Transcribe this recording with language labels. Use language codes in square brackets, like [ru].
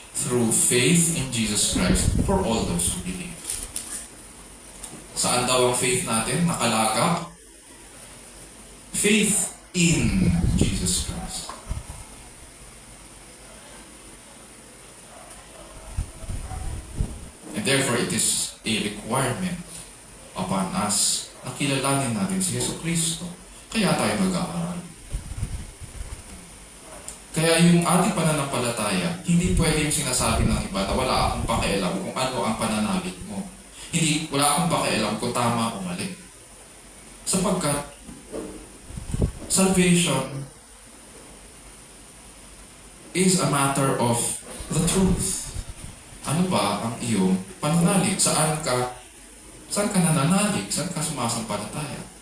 [en] Through faith in Jesus Christ for all those who believe. [tl] Saan daw ang faith natin? Nakalagak? [en] Faith in Jesus Christ. And therefore, it is a requirement upon us [tl] na kilalanin natin si Yesu Cristo. Kaya tayo mag-aaral. Kaya yung ating pananampalataya, hindi pwedeng sinasabi ng iba na wala akong pakialam kung ano ang pananalig mo. Hindi, wala akong pakialam kung tama o mali. Sapagkat, [en] salvation is a matter of the truth. [tl] Ano ba ang iyong pananalig? Saan ka nananalig? Saan ka sumasampalataya?